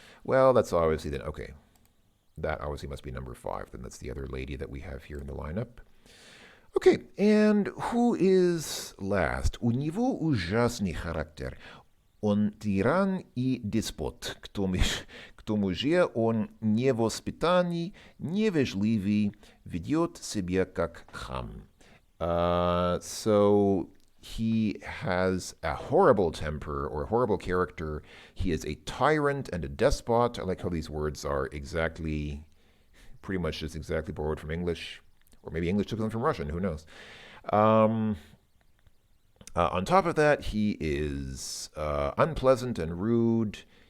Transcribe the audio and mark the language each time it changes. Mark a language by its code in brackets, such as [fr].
[en] Well, that's obviously then, okay. That obviously must be number 5. Then that's the other lady that we have here in the lineup. Okay, and who is last? [ru] У него ужасный характер. Он тиран и деспот. К тому же он невоспитанный, невежливый, ведет себя как хам. [en] So he has a horrible temper or a horrible character. He is a tyrant and a despot. I like how these words are pretty much just exactly borrowed from English. Or maybe English took them from Russian, who knows. On top of that, he is unpleasant and rude.